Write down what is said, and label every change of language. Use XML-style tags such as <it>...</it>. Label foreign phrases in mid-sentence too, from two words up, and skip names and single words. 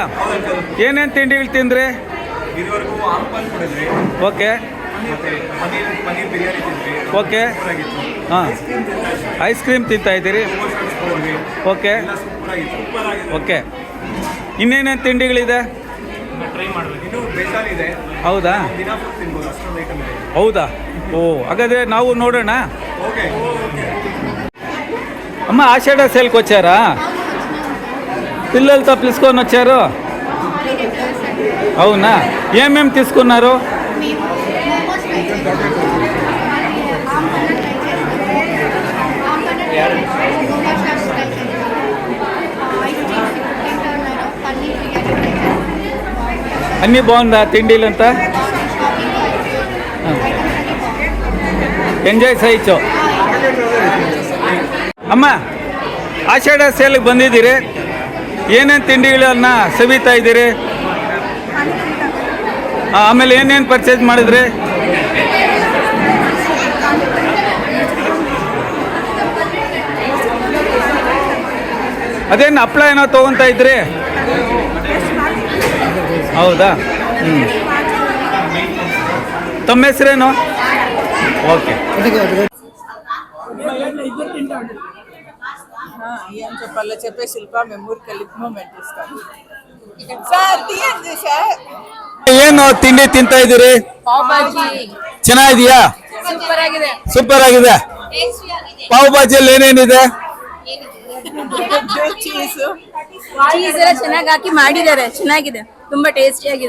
<kn>ಏನೇನು ತಿಂಡಿಗಳು ತಿಂದ್ರಿ? ಓಕೆ ಓಕೆ, ಹಾಂ,</kn> <en>ice cream</en> <kn>ತಿಂತಾ ಇದ್ದೀರಿ? ಓಕೆ ಓಕೆ. ಇನ್ನೇನೇನು ತಿಂಡಿಗಳಿದೆ? ಹೌದಾ ಹೌದಾ? ಓ, ಹಾಗಾದರೆ ನಾವು ನೋಡೋಣ.</kn> <te>అమ్మ ఆషాఢ సేల్కి వచ్చారా? పిల్లలతో పిలుచుకొని వచ్చారు? అవునా? ఏమేమి తీసుకున్నారు? అన్నీ బాగుందా తిండిలంతా? ఎంజాయ్ చేయొచ్చు.</te> <kn>ಅಮ್ಮ, ಆಷಾಢ ಸೇಲ್ಗೆ ಬಂದಿದ್ದೀರಿ, ಏನೇನು ತಿಂಡಿಗಳನ್ನ ಸವಿತಾ ಇದ್ದೀರಿ? ಆಮೇಲೆ ಏನೇನು ಪರ್ಚೇಸ್ ಮಾಡಿದ್ರಿ? ಅದೇನು ಹಪ್ಳ ಏನೋ ತೊಗೊತಾ ಇದ್ರಿ? ಹೌದಾ? ತಮ್ಮ ಹೆಸರೇನು?</kn> <te>ఓకే. ఏం చెప్పాలో చెప్పే శిల్ప మేము ఊరికి వెళ్ళి మూమెంట్ ఇస్తాం సార్. తీయండి సార్.</te> <kn>ಏನು ತಿಂಡಿ ತಿಂತಾ ಇದ್ದೀರಿ? ಚೆನ್ನಾಗಿದೆಯಾ? ಸೂಪರ್ ಆಗಿದೆ. ಪಾವ್ ಭಾಜಿಯಲ್ಲಿ ಏನೇನಿದೆ? ಚೀಸ್ ಎಲ್ಲ ಚೆನ್ನಾಗಿ ಹಾಕಿ ಮಾಡಿದ್ದಾರೆ. ಚೆನ್ನಾಗಿದೆ, ತುಂಬಾ ಟೇಸ್ಟಿ ಆಗಿದೆ.</kn>